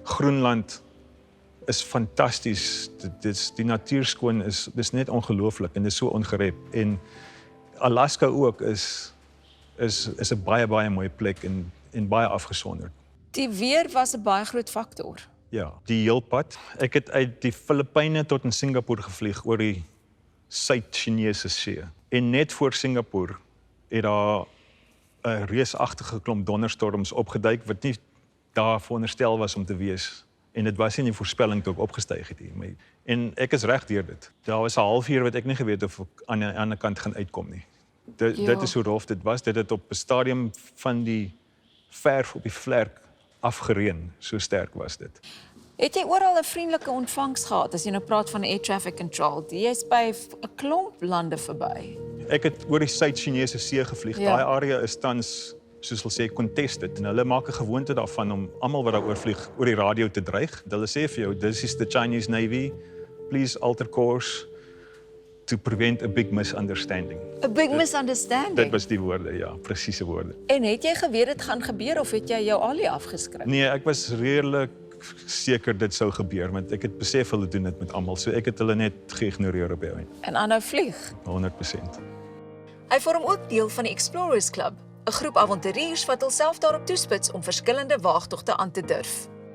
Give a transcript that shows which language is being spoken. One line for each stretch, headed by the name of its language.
Afrikaans: Groenland is fantasties. Die natuurskoon dis net ongelooflik en dit is so ongerep en Alaska ook is 'n baie mooi plek en baie afgesonderd. Die weer was 'n baie groot faktor. Ja, die heel pad. Ek het uit die Filippyne tot in Singapore gevlieg oor die Suid-Chinese See. En net voor Singapore het daar 'n reusagtige klomp donderstorms opgeduik wat nie daar veronderstel was om te wees. En dit was nie die voorspelling toe ek opgestyg het hier. En ek is reg deur dit. Daar was 'n halfuur wat ek nie geweet of ek aan die ander kant gaan uitkom nie. Dit is hoe rof dit was. Dit het op 'n stadium van die verf op die vlerk afgereën. So sterk was dit. Het jy oral 'n vriendelike ontvangs gehad as jy nou praat van air traffic control? Jy's by 'n klomp lande verby. Ek het oor die Suid-Chinese See gevlieg. Ja. Daai area is tans, soos hulle sê, contested en hulle maak 'n gewoonte daarvan om almal wat daaroor vlieg oor die radio te dreig. Hulle sê vir jou,
English: this is the Chinese Navy, please alter course to prevent a big misunderstanding.
Afrikaans: 'n
English: Big misunderstanding.
Afrikaans: Dit was die woorde, ja, presiese woorde. En het jy geweet dit gaan gebeur of het jy jou alie afgeskryf? Nee, ek was redelik seker dit sou gebeur, want ek het besef hulle doen dit met almal, so ek het hulle net geïgnoreer op die einde. En aanhou vlieg. 100%. Hy vorm ook deel van die Explorers Club, 'n groep avonturiers wat hulself daarop toespits om verskillende waagtogte aan te durf.